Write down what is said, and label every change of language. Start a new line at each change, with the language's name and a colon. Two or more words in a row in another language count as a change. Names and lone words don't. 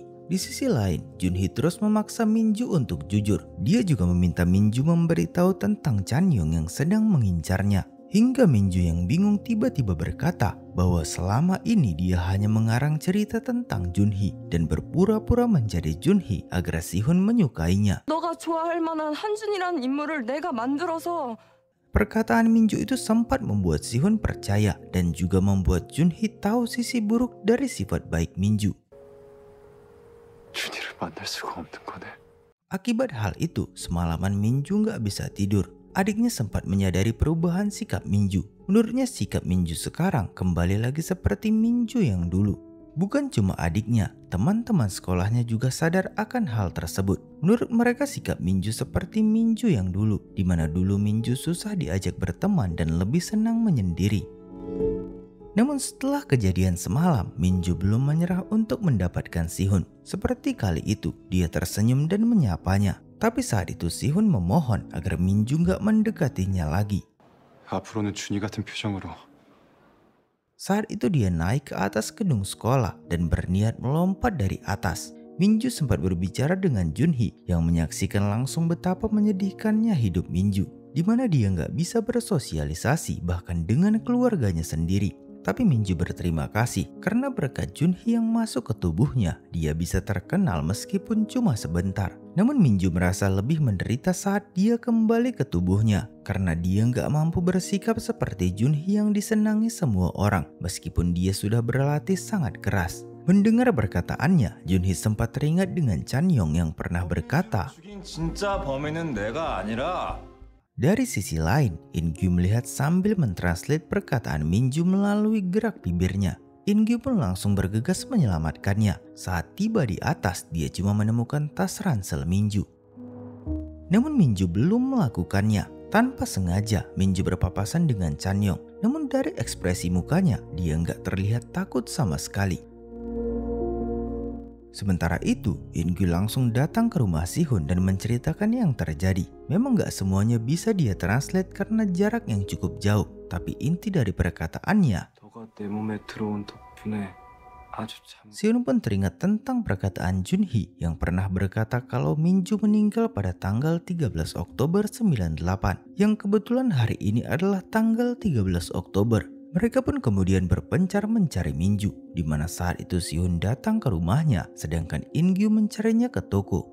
Indonesian: Di sisi lain, Junhee terus memaksa Minju untuk jujur. Dia juga meminta Minju memberitahu tentang Chanyong yang sedang mengincarnya. Hingga Minju yang bingung tiba-tiba berkata bahwa selama ini dia hanya mengarang cerita tentang Junhee dan berpura-pura menjadi Junhee agar Sihun menyukainya.
Korean: 너가 좋아할 만한 한준이라는 인물을 내가 만들어서
Indonesian: Perkataan Minju itu sempat membuat Sihun percaya dan juga membuat Junhee tahu sisi buruk dari sifat baik Minju.
Korean: 준이를 만날 수가 없는 거네.
Indonesian: Akibat hal itu, semalaman Minju nggak bisa tidur. Adiknya sempat menyadari perubahan sikap Minju. Menurutnya sikap Minju sekarang kembali lagi seperti Minju yang dulu. Bukan cuma adiknya, teman-teman sekolahnya juga sadar akan hal tersebut. Menurut mereka sikap Minju seperti Minju yang dulu, di mana dulu Minju susah diajak berteman dan lebih senang menyendiri. Namun setelah kejadian semalam, Minju belum menyerah untuk mendapatkan Sihun. Seperti kali itu, dia tersenyum dan menyapanya. Tapi saat itu Sihun memohon agar Minju gak mendekatinya lagi.
Korean: 앞으로는 준이 같은 표정으로.
Indonesian: Saat itu dia naik ke atas gedung sekolah dan berniat melompat dari atas. Minju sempat berbicara dengan Junhee yang menyaksikan langsung betapa menyedihkannya hidup Minju, di mana dia nggak bisa bersosialisasi bahkan dengan keluarganya sendiri. Tapi Minju berterima kasih karena berkat Junhee yang masuk ke tubuhnya, dia bisa terkenal meskipun cuma sebentar. Namun Minju merasa lebih menderita saat dia kembali ke tubuhnya karena dia nggak mampu bersikap seperti Junhee yang disenangi semua orang meskipun dia sudah berlatih sangat keras. Mendengar perkataannya, Junhee sempat teringat dengan Chanyong yang pernah berkata,
Korean: 죽인 진짜 범인은 내가 아니라
Indonesian: Dari sisi lain, In-gyu melihat sambil mentranslate perkataan Minju melalui gerak bibirnya. In-gyu pun langsung bergegas menyelamatkannya. Saat tiba di atas, dia cuma menemukan tas ransel Minju. Namun Minju belum melakukannya. Tanpa sengaja, Minju berpapasan dengan Chanyong. Namun dari ekspresi mukanya, dia nggak terlihat takut sama sekali. Sementara itu, In-gyu langsung datang ke rumah Sihun dan menceritakan yang terjadi. Memang gak semuanya bisa dia translate karena jarak yang cukup jauh. Tapi inti dari perkataannya,
Korean: 너가 내 몸에 들어온 덕분에 아주 참.
Indonesian: Sihun pun teringat tentang perkataan Junhee yang pernah berkata kalau Minju meninggal pada tanggal 13 Oktober 98. Yang kebetulan hari ini adalah tanggal 13 Oktober. Mereka pun kemudian berpencar mencari Minju, di mana saat itu Sihun datang ke rumahnya, sedangkan In-gyu mencarinya ke toko.